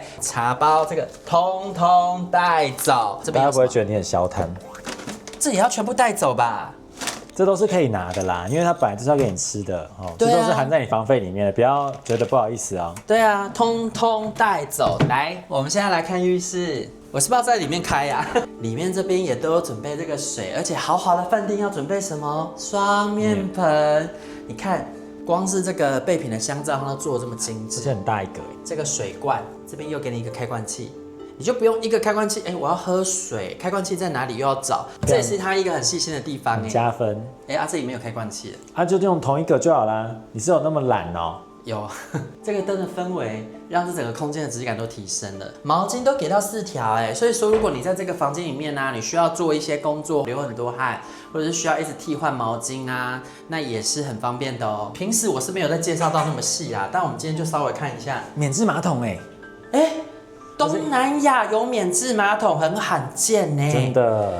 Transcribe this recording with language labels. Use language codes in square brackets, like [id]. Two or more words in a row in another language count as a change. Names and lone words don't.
[zh] 茶包這個通通帶走。大家不会覺得你很消貪？這也要全部帶走吧？這都是可以拿的啦，因為它本來就是要給你吃的哦，這都是含在你房費裡面的，不要覺得不好意思啊。對啊，通通帶走。來，我們現在來看浴室，我是不是要在裡面開呀？裡面這邊也都有準備這個水，而且豪華的飯店要準備什麼？雙面盆。你看， 光是這個備品的香皂，它都做得這麼精緻，而且很大一個。這個水罐這邊又給你一個開罐器，你就不用一個開罐器，我要喝水，開罐器在哪裡又要找，這也是它一個很細心的地方，加分。這裡沒有開罐器了，就用同一個就好啦。你是有那麼懶哦？有，這個燈的氛圍讓這整個空間的質感都提升了。毛巾都給到4條，所以說如果你在這個房間裡面呢，你需要做一些工作，流很多汗，或者是需要一直替換毛巾啊，那也是很方便的哦。平時我是沒有在介紹到那麼細啊，但我們今天就稍微看一下免治馬桶東南亞有免治馬桶很罕見呢，真的。